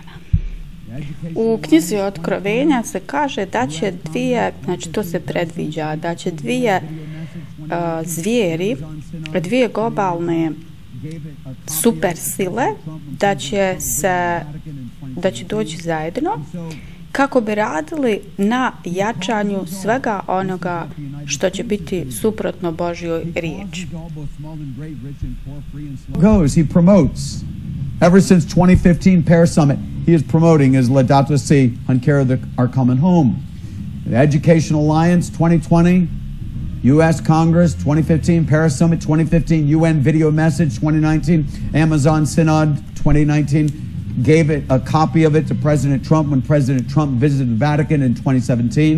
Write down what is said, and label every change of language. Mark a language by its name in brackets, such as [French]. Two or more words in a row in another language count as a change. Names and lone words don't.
[Bosnian] U knjizi Otkrovenja se kaže da će znači to se predviđa, da će zvijeri, dvije globalne supersile, da će doći zajedno kako bi radili na jačanju svega onoga što će biti suprotno Božjoj riječi. [English] He promotes. Ever since 2015 Paris Summit, he is promoting his Laudato Si on care of our common home. The Education Alliance 2020, U.S. Congress 2015, Paris Summit 2015, UN Video Message 2019, Amazon Synod 2019, gave it a copy of it to President Trump when President Trump visited the Vatican in 2017.